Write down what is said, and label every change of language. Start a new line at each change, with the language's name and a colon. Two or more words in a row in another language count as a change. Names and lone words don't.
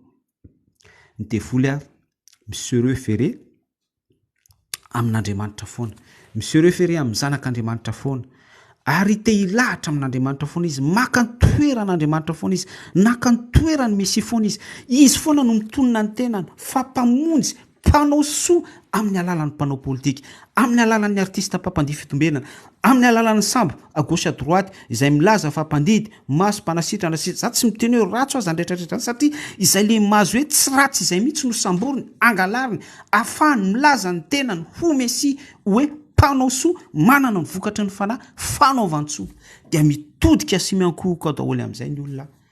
Malagasy: ny devoly
French: monsieur référé
Malagasy: amin'Andriamanitra foana
French: monsieur référé
Malagasy: amin'ny zanak'Andriamanitra foana ary te hilahatra amin'Andriamanitra foana izy maka ny toeran'Andriamanitra foana izy naka ny toerany Mesia foana izy foana no mitonona ny tenany fampamonjy mpanao soa amin'ny alalan'ny mpanao politika amin'ny alalan'ny artista mpampandihy fitombenana amin'ny alalan'ny sambo
French: à gauche à droite
Malagasy: izay milaza fampandidy maso mpanasitrana za tsy miteny hoe ratso aza andretraretra satria izay le mazo hoe tsy ratsy izay mihitsy no samboriny angalariny afahany milaza ny tenany ho Mesia hoe mpanao soa manana ny vokatry ny fanahy fanaovan-tsoa dia mitodika sy miankohoka daholo amin'izay ny olona